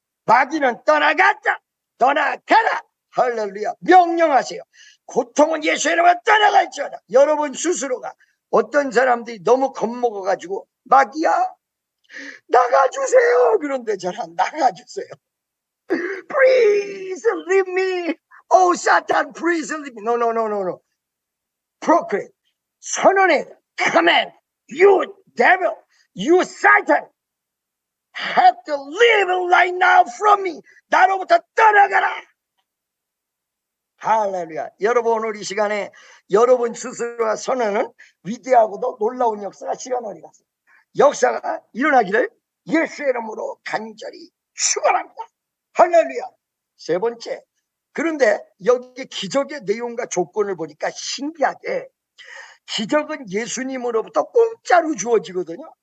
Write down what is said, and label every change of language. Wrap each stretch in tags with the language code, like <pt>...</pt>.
<ko>마귀는 떠나갔다. 떠나가라. 할렐루야. 명령하세요. 고통은 예수의 이름으로 떠나갈지어다. 여러분 스스로가, 어떤 사람들이 너무 겁먹어가지고 마귀야 나가주세요. 그런데 저는 나가주세요.</ko> <en>Please leave me. Oh, Satan, please leave me. No. Proclaim.</en> <ko>선언해.</ko> <en>Command. You devil, you Satan, have to leave right now from me.</en> <ko>나로부터 떠나가라. 할렐루야. 여러분, 오늘 이 시간에 여러분 스스로가 선언은 위대하고도 놀라운 역사가 시간 어디 갔어요. 역사가 일어나기를 예수의 이름으로 간절히 축원합니다. 할렐루야. 세 번째, 그런데 여기 기적의 내용과 조건을 보니까 신기하게 기적은 예수님으로부터 공짜로 주어지거든요.</ko>